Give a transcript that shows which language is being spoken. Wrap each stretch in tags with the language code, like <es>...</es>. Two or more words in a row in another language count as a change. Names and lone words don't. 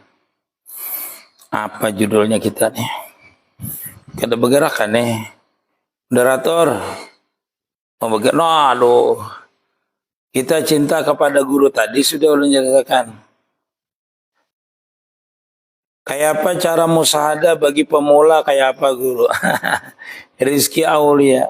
<bjn>Apa judulnya kita nih? Kada bergerak kan nih?</bjn> <id>Moderator. Mau bergerak? No, aduh. Kita cinta kepada guru tadi sudah ulun jelaskan. Kayak apa cara musahadah bagi pemula kayak apa guru? Rizki Aulia.</id>